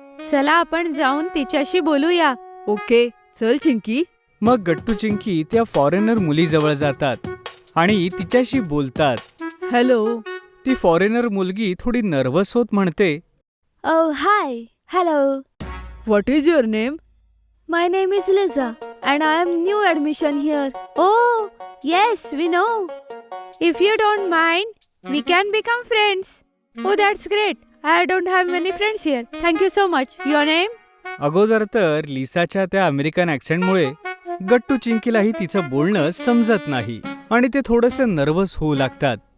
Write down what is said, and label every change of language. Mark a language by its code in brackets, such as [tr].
[mr] चला आपण जाऊन तिच्याशी बोलूया. ओके, चल चिंकी. मग गट्टू चिंकी त्या फॉरेनर मुलीजवळ जातात आणि तिच्याशी बोलतात. [en] Hello. [mr] ती फॉरेनर मुलगी थोडी नर्वस होत म्हणते, [en] Oh, hi. Hello. What is your name? My name is Liza and I am new admission here. Oh, yes, we know. If you don't mind, we can become friends. Oh, that's great. I don't have many friends here. Thank you so much. Your name? [mr] अगोदर तर लिसाच्या त्या American ॲक्सेंटमुळे गट्टू चिंकीलाही तिचं बोलणं समजत नाही आणि ते थोडंसं नर्वस होऊ लागतात.